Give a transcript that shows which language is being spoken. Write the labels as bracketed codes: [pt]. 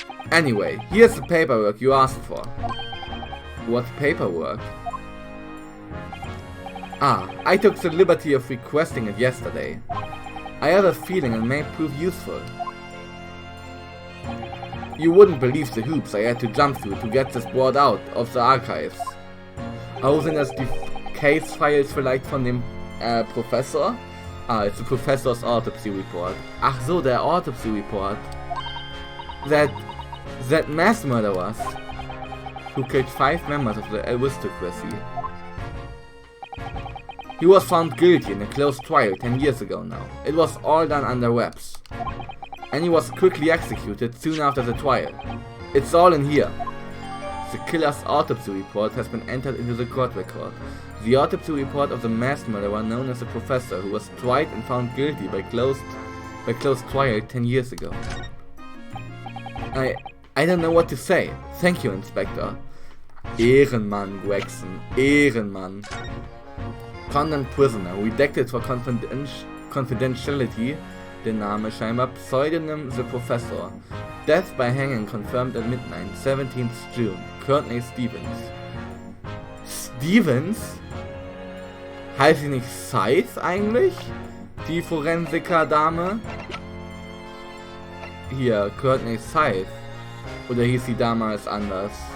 [en] Anyway, here's the paperwork you asked for. What paperwork? Ah, I took the liberty of requesting it yesterday. I have a feeling it may prove useful. You wouldn't believe the hoops I had to jump through to get this brought out of the archives. [de] Oh, sind das die Case-Files vielleicht von dem Professor? [en] Ah, it's the Professor's autopsy report. [de] Ach so, der [en] autopsy report. That mass murderers who killed 5 members of the aristocracy. He was found guilty in a closed trial 10 years ago now. It was all done under wraps. And he was quickly executed soon after the trial. It's all in here. The killer's autopsy report has been entered into the court record. The autopsy report of the mass murderer known as the Professor, who was tried and found guilty by closed trial 10 years ago. I don't know what to say. Thank you, Inspector. Ehrenmann, Gregson. Ehrenmann. Condemned prisoner, redacted for confidentiality, [de] der Name scheinbar, Pseudonym [en] The Professor. Death by hanging confirmed at midnight, 17th June. Courtney Stevens. Stevens? [de] Heißt sie nicht Scythe eigentlich? Die Forensiker-Dame? hier Courtney Scythe? Oder hieß sie damals anders?